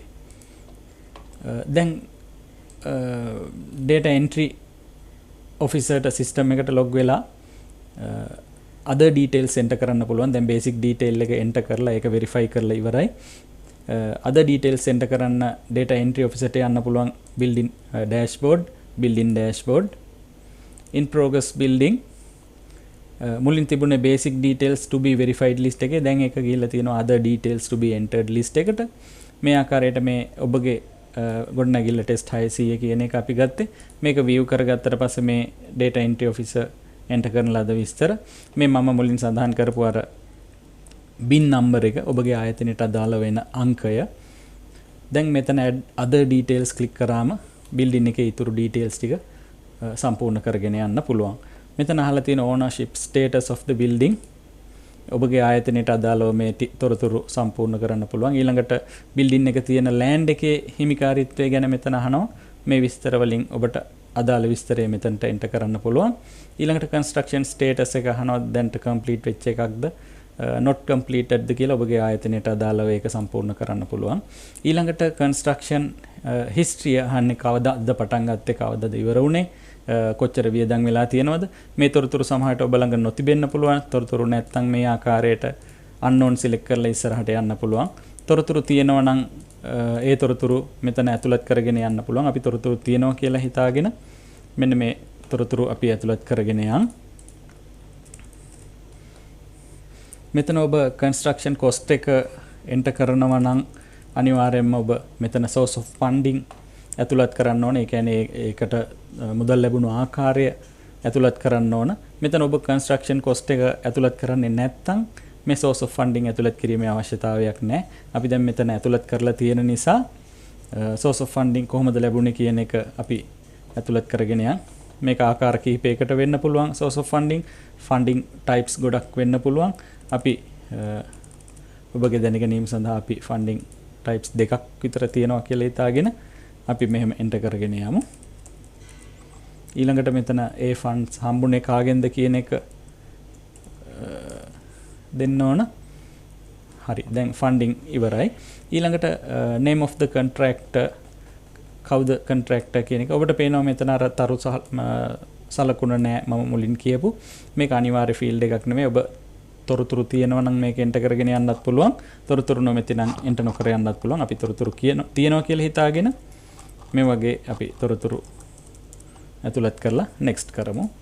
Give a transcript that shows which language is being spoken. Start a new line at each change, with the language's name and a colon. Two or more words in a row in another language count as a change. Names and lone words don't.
Sinhala: දැන්
English: data entry officer
Sinhala: ට සිස්ටම් එකට log වෙලා
English: other details enter
Sinhala: කරන්න පුළුවන්. දැන්
English: basic detail
Sinhala: එක enter කරලා ඒක verify කරලා ඉවරයි.
English: other details enter
Sinhala: කරන්න
English: data entry officer
Sinhala: ට යන්න පුළුවන්
English: building dashboard in progress building
Sinhala: මුලින් තිබුණේ
English: basic details to be verified list
Sinhala: එකේ දැන් ඒක ගිහිල්ලා තියෙනවා
English: other details to be entered list
Sinhala: එකට. මේ ආකාරයට මේ ඔබගේ ගොඩනැගිල්ල test 600 කියන එක අපි ගත්තේ. මේක view කරගත්තට පස්සේ මේ
English: data entry officer enter
Sinhala: කරන ලද විස්තර මේ මම මුලින් සඳහන් කරපු අර
English: bin number
Sinhala: එක ඔබගේ ආයතනයට අදාළ වෙන අංකය. දැන් මෙතන
English: add other details click
Sinhala: කරාම building එකේ ඊතුරු details ටික සම්පූර්ණ කරගෙන යන්න පුළුවන්. මෙතන අහලා තියෙන
English: ownership status of the building
Sinhala: ඔබගේ ආයතනයට අදාළව මේ තොරතුරු සම්පූර්ණ කරන්න පුළුවන්. ඊළඟට building එක තියෙන land එකේ හිමිකාරීත්වය ගැන මෙතන අහනවා. මේ විස්තර වලින් ඔබට අදාළ විස්තරය මෙතනට enter කරන්න පුළුවන්. ඊළඟට
English: construction status
Sinhala: එක අහනවා දැන්ට complete වෙච්ච එකක්ද
English: not completed
Sinhala: ද කියලා ඔබගේ ආයතනයට අදාළව ඒක සම්පූර්ණ කරන්න පුළුවන්. ඊළඟට
English: construction history
Sinhala: අහන්නේ කවදාද පටන් ගත්තේ කවදාද ඉවර වුනේ කොච්චර වියදම් වෙලා තියෙනවද මේ තොරතුරු සමහරට ඔබ ළඟ නොතිබෙන්න පුළුවන්. තොරතුරු නැත්නම් මේ ආකාරයට
English: unknown select
Sinhala: කරලා ඉස්සරහට යන්න පුළුවන්. තොරතුරු තියෙනවා නම් ඒ තොරතුරු මෙතන ඇතුළත් කරගෙන යන්න පුළුවන්. අපි තොරතුරු තියෙනවා කියලා හිතාගෙන මෙන්න මේ තොරතුරු අපි ඇතුළත් කරගෙන යන්. මෙතන ඔබ
English: construction cost
Sinhala: එක enter කරනවා නම් අනිවාර්යයෙන්ම ඔබ මෙතන
English: source of funding
Sinhala: ඇතුළත් කරන්න ඕන. ඒ කියන්නේ ඒකට මුදල් ලැබුණු ආකාරය ඇතුළත් කරන්න ඕන. මෙතන ඔබ
English: construction cost
Sinhala: එක ඇතුළත් කරන්නේ නැත්නම් මේ
English: source of funding
Sinhala: ඇතුළත් කිරීමේ අවශ්‍යතාවයක් නැහැ. අපි දැන් මෙතන ඇතුළත් කරලා තියෙන නිසා
English: source of funding
Sinhala: කොහොමද ලැබුණේ කියන එක අපි ඇතුළත් කරගෙන යන්. මේක ආකාර කිහිපයකට වෙන්න පුළුවන්
English: source of funding types
Sinhala: ගොඩක් වෙන්න පුළුවන්. අපි ඔබගේ දැනගැනීම සඳහා අපි
English: funding types
Sinhala: දෙකක් විතර තියෙනවා කියලා හිතාගෙන අපි මෙහෙම enter කරගෙන යමු. ඊළඟට මෙතන ඒ funds හම්බුනේ කාගෙන්ද කියන එක දෙන්න ඕන. හරි. දැන් funding ඉවරයි. ඊළඟට
English: name of the contractor
Sinhala: කවුද contractor කියන එක ඔබට පේනවා මෙතන අර තරු සලකුණ නැහැ මම මුලින් කියපු. මේක අනිවාර්ය field එකක් නෙමෙයි. ඔබ තොරතුරු තියෙනවා නම් මේක enter කරගෙන යන්නත් පුළුවන්. තොරතුරු නොමැති නම් enter නොකර යන්නත් පුළුවන්. අපි තොරතුරු තියෙනවා කියලා හිතාගෙන මේ වගේ අපි තොරතුරු ඇතුළත් කරලා next කරමු.